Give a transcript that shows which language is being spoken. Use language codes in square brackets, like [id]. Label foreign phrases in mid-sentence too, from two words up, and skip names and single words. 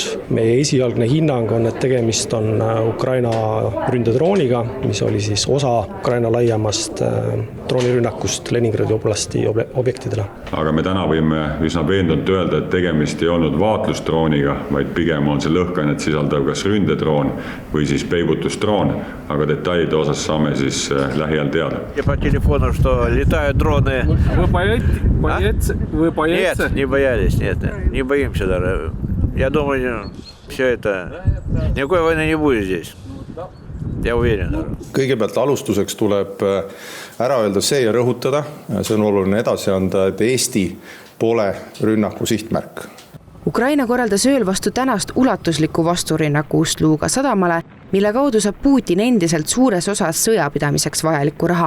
[et] Meie esialgne hinnang on, et tegemist on Ukraina ründedrooniga, mis oli osa Ukraina laiemast droonirünnakust Leningradi oblasti objektidele. Aga me täna võime üsna veendunult öelda, et tegemist ei olnud vaatlusdrooniga, vaid pigem on see lõhkeainet sisaldav kas ründedroon või peibutusdroon, aga detailide osas saame lähiajal teada. [ru] По телефону, что летают дроны. Вы боитесь? Нет, не боялись, нет, не боимся даже. Я думаю, все это, никакой войны не будет здесь. Я уверен. [et] Kõigepealt alustuseks tuleb ära öelda see ja rõhutada, see on oluline edasi anda, et Eesti pole rünnaku sihtmärk. Ukraina korraldas ööl vastu tänast ulatusliku vasturünnaku Ust-Luga sadamale, mille kaudu saab Putin endiselt suures osas sõjapidamiseks vajalikku raha.